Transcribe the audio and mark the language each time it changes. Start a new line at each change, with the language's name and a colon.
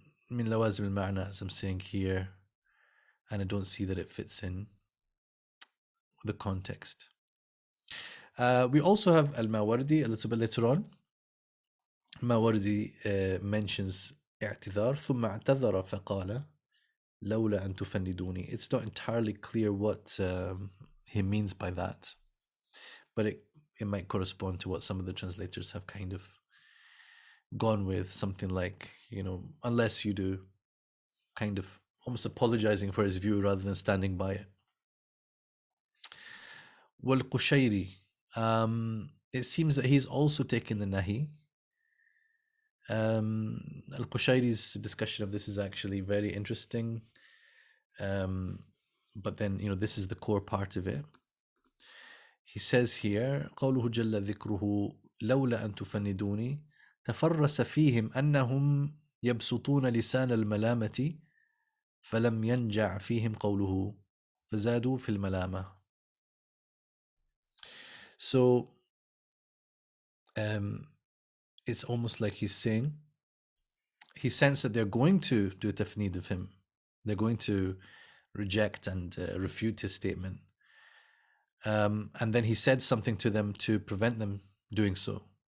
Arabic: Min lawazim al-ma'na,
English: as I'm saying here, and I don't see that it fits in the context. We also have Al-Mawardi a little bit later on. Mawardi mentions
Arabic: اعتذار ثم اعتذر فقال لولا أن تفندوني.
English: It's not entirely clear what he means by that, but it might correspond to what some of the translators have kind of gone with, something like, unless you do kind of almost apologizing for his view rather than standing by it. Wal-Qushayri, it seems that he's also taken the nahi. Al-Qushayri's discussion of this is actually very interesting. But then, this is the core part of it. He says here,
Arabic: قوله جل ذكره لولا أن تفندوني تفرس فيهم أنهم يبسطون لسان الملامة فلم ينجع فيهم قوله فزادوا في الملامة.
English: So it's almost like he's saying, he sensed that they're going to do a tafnid of him. They're going to reject and refute his statement. And then he said something to them to prevent them doing so.